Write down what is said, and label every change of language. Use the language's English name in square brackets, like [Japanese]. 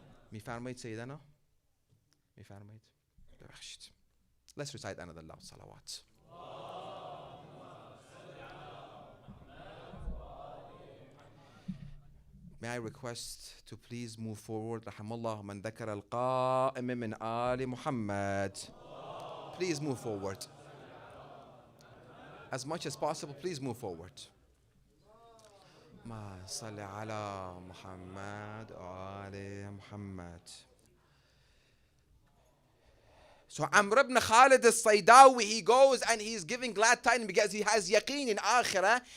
[Persian] میفرمایید سیدنا میفرمایید ببخشید [English] Let's recite another loud salawat. May I request to please move forward. [Arabic] رحم الله من ذكر القائم من آل محمد. [English] Please move forward. As much as possible, please move forward. [Arabic] ما صل على محمد وآل محمد. [English] So Amr ibn Khalid al-Saydawi, he goes and he's giving glad tidings because he has yaqeen in akhirah.